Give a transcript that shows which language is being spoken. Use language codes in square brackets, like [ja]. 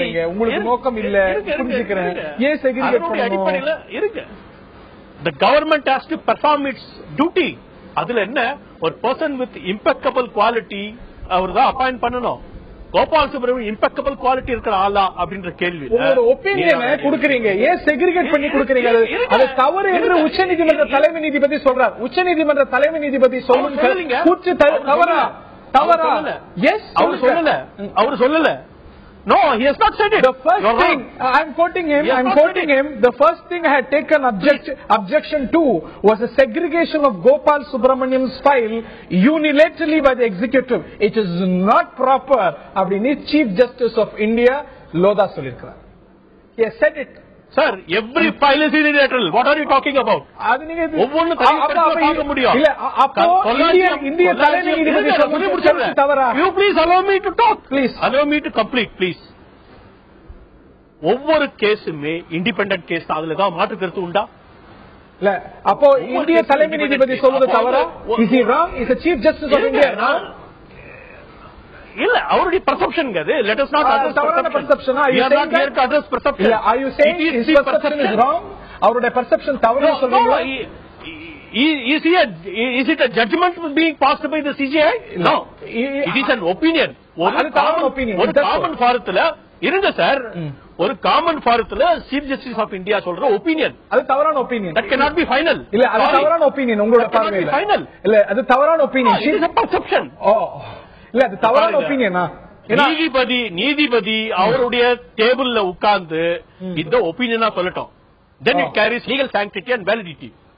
[ta] உங்களுக்கு நோக்கம் இல்ல புரிஞ்சுக்கிறேன். ஏன் செக்ரிகேட் அடிப்படையில் இருக்கு. [en] The government has to perform its duty. [ta] அதுல என்ன, ஒரு [en] person with impeccable quality [ta] அவர் தான் அப்பாயிண்ட் பண்ணணும். கோபால் சுப்ரமணியம் இம்பெக்கபிள் குவாலிட்டி இருக்கிற ஆளா அப்படின்ற கேள்வி ஒப்பீனியனை கொடுக்கறீங்க. ஏன் செக்ரிகேட் பண்ணி கொடுக்கறீங்க? அது தவறு என்று உச்சநீதிமன்ற தலைமை நீதிபதி சொல்றார். உச்சநீதிமன்ற தலைமை நீதிபதி சொல்லுங்க கூற்று தவறா? தவறா? எஸ், அவர் சொல்லல. [en] No, he has not said it. The first thing, I'm quoting him, the first thing I had taken objection to was the segregation of Gopal Subramaniam's file unilaterally by the executive. It is not proper. Abdini Chief Justice of India, Lodha Solirkar. He has said it. Sir, every file is unilateral. What are you talking about? [ta] ஒவ்வொன்னு பார்க்க முடியும். இல்ல அப்போ இந்திய தலைமை நீதிபதி சொல்றது தவறா? [en] You please allow me to talk. Please allow me to complete, please. [ta] ஒவ்வொரு கேஸுமே இண்டிபெண்டன்ட் கேஸ். அதுல தான் மாற்று கருத்து உண்டா? இல்ல அப்போ இந்திய தலைமை நீதிபதி சொல்றது தவறா? [en] Is he wrong? Is the Chief Justice of India wrong? [ta] இல்ல அவருடைய perception அது. [en] Let us not address perception. We are not here to address perception. Are you saying his perception is wrong? [ta] அவருடைய perception தவறு சொல்றீங்களா? [en] Is it a judgment being passed by the CJI? No. It is an opinion. [ta] ஒரு common ஃபாரத்துல இருங்க sir, ஒரு common ஃபாரத்துல chief justice of India சொல்ற opinion, அது தவறான opinion. [en] That cannot be final. [ta] இல்ல அது தவறான ஒப்பீனியன் உங்களோட பார்வையில. [en] final [ta] இல்ல அது தவறான opinion. [en] It is a perception. [ta] இல்ல அது தவறான ஒப்பீனியனா? நீதிபதி அவருடைய டேபிள்ல உட்கார்ந்து இந்த ஒப்பீனியனா சொல்லட்டும். [en] Then it carries legal sanctity and validity.